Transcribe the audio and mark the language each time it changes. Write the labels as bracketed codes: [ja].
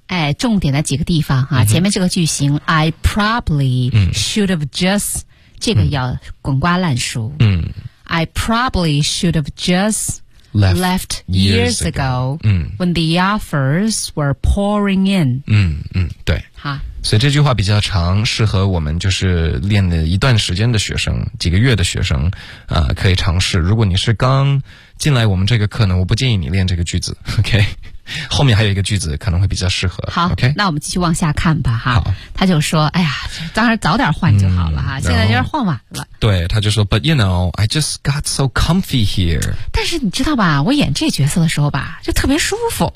[zh] 哎，重点的几个地方哈，前面这个句型 [en] I probably should have just [zh] 这个要滚瓜烂熟。 [en] I probably should have just Left years ago when the offers were pouring in. [zh] 对。好。所以这句话比较长，适合我们就是练了一段时间的学生，几个月的学生可以尝试。如果你是刚进来我们这个课呢，我不建议你练这个句子， OK， 后面还有一个句子可能会比较适合。好， [en] okay? [zh] 那我们继续往下看吧哈。好，他就说哎呀，当然早点换就好了哈，现在有点换晚了。对，他就说 [en] But you know, I just got so comfy here. [zh] 但是你知道吧，我演这角色的时候吧就特别舒服。